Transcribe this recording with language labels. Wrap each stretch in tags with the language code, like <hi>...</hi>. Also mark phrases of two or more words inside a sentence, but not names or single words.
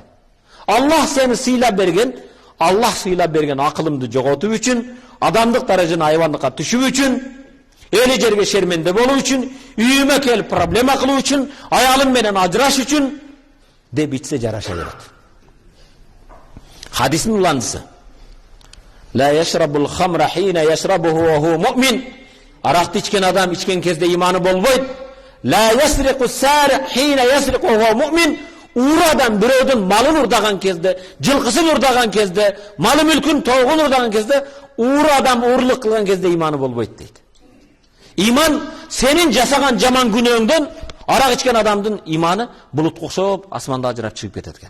<ky>Аллах сени сыйлап берген, Аллах сыйлап берген акылымды жоготуу үчүн, адамдык даражаны айвандыкка түшүү үчүн, эли жерге шерменде болуу үчүн, үйүмө келип проблема кылуу үчүн, аялым менен ажыраш үчүн деп ичсе жараша берет. Хадистин уландысы.</ky> <ar>لا يشرب الخمر حين يشربها وهو مؤمن.</ar> <ky>Аракты ичкен адам ичкен кезде иманы болбойт.</ky> <ar>لا يسرق السارق حين يسرق وهو مؤمن.</ar> <ky>Ур адам бирөөдүн малын урдаган кезде, жылкысын урдаган кезде, малы мүлкүн тоогун урдаган кезде, ур адам урлук кылган кезде иманы болбойт дейт. Иман сенин жасаган жаман күнөөңдөн арак ичкен адамдын иманы булутка окшоп асманда ажырап чыгып кетет экен.</ky>